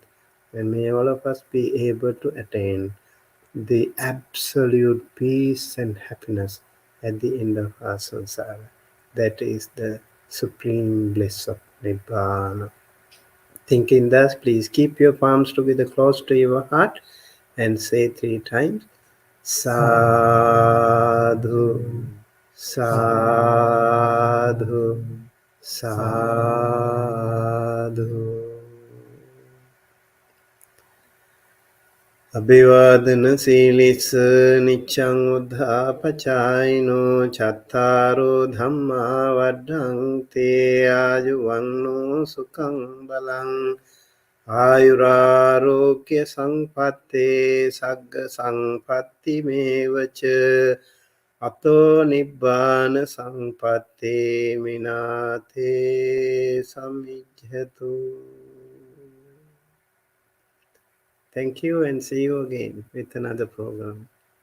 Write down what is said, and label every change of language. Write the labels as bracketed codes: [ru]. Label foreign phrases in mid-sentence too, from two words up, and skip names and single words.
[en] And may all of us be able to attain the absolute peace and happiness at the end of our samsara. That is the supreme bliss of Nibbana. Thinking thus, please keep your palms together close to your heart and say 3 times [pi] Sadhu, Sadhu, Sadhu. Abhivadana silis nichang uddhapachayino chattaro dhamma vaddhante ajuvanno sukhang balang आयुरारोग्य संपत्ति सग्ग संपत्ति मेवच अतो निब्बान संपत्ति मिनाते समिज्जतु. [en] Thank you and see you again with another program.